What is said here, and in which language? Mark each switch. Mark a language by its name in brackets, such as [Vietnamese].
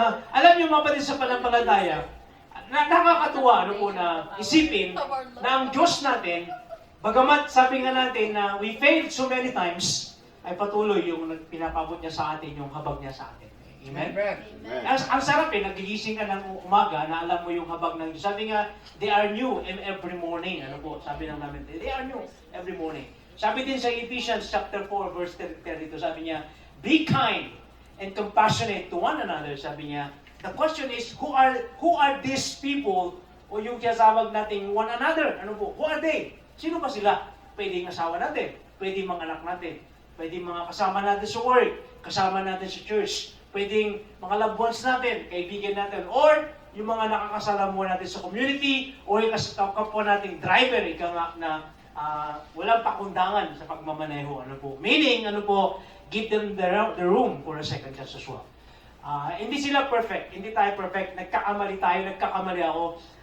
[Filipino] Alam niyo mga kapatid sa pananampalataya, nakakatuwa ano po na isipin na ang Diyos natin, bagamat sabi nga natin na [English] we failed so many times, [Filipino] ay patuloy yung pinapabot niya sa atin, yung habag niya sa atin. Amen? Ang sarap nagigising ka ng umaga na alam mo yung habag ng Diyos. Sabi nga, [English] they are new every morning. [Filipino] Ano po? Sabi ng namin, [English] they are new every morning. [Filipino] Sabi din sa [English] Ephesians chapter 4 verse 32, [Filipino] sabi niya, [English] be kind and compassionate to one another. [Filipino] Sabi niya, [English] the question is, who are these people [Filipino] o yung tinatawag nating [English] one another? [Filipino] Ano po? [English] Who are they? [Filipino] Sino ba sila? Pwedeng asawa natin, pwedeng mga anak natin, pwedeng mga kasama natin sa work, kasama natin sa church, pwedeng mga loved ones natin, kaibigan natin, or yung mga nakakasalamuha natin sa community, o yung kapwa nating driver, ika nga na walang pakundangan sa pagmamaneho. Ano po? [English] Meaning, [Filipino] ano po, [English] give them the room for a second chance as well. [Filipino] Hindi sila perfect, hindi tayo perfect, nagkakamali tayo, nagkakamali ako.